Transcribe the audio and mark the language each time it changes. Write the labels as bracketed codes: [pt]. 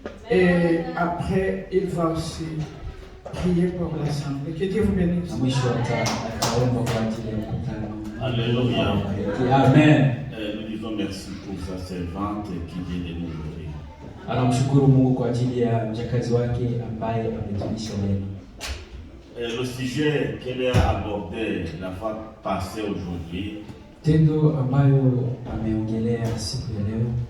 [fr] Et après, il va aussi prier pour l'assemblée. Que Dieu vous bénisse. [sw] na mwisho ataomba kwa ajili ya mkutano. Alléluia. Amen. [fr] Nous disons merci pour sa servante qui vient de nous ouvrir. [sw] Anamshukuru Mungu kwa ajili ya mjakazi wake ambaye ametumisha neno. [fr] Le sujet qu'elle a abordé la fois passée aujourd'hui, [sw] Tendo ambayo ameongelea siku ya leo